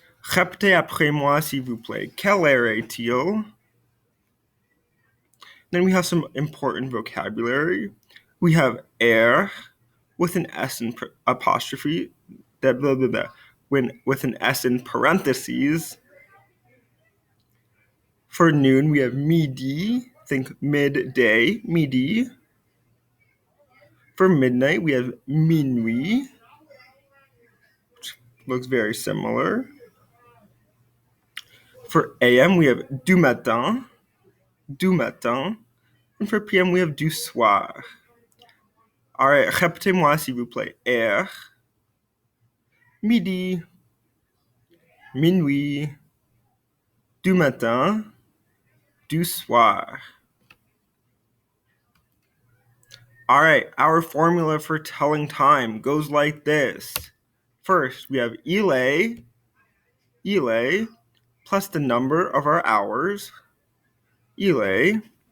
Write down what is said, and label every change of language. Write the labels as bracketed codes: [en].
[fr] Répétez après moi, s'il vous plaît. Quelle heure est-il? [en] Then we have some important vocabulary. We have heure with an S in apostrophe, with an S in parentheses. For noon, we have midi. Think midday, midi. For midnight, we have minuit, which looks very similar. For AM, we have du matin, du matin. And for PM, we have du soir. All right, [fr] répétez-moi s'il vous plaît. [en] Heure, midi, minuit, du matin, du soir. All right, our formula for telling time goes like this. First, we have ile plus the number of our hours, ile.